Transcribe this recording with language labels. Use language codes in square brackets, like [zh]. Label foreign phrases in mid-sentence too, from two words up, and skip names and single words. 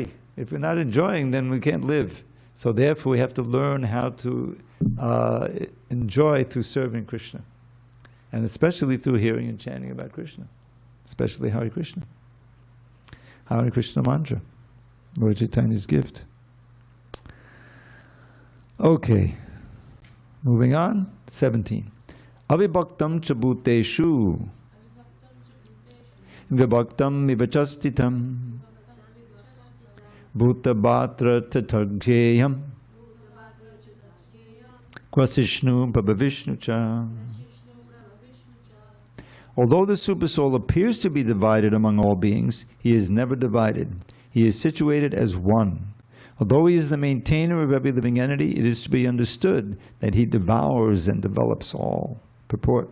[en] If we're not enjoying, then we can't live. So therefore we have to learn how to enjoy through serving Krishna, and especially through hearing and chanting about Krishna, especially Hare Krishna. Hare Krishna mantra, Lord Chaitanya's gift. Okay. Moving on, 17. [sa] Avibhaktam cha bhuteshu vibhaktam vivachastitam bhutabhatra tathaghyayam kvasishnu prabhavishnu cha. [en] Although the Supersoul appears to be divided among all beings, he is never divided. He is situated as one. Although he is the maintainer of every living entity, it is to be understood that he devours and develops all. Purport.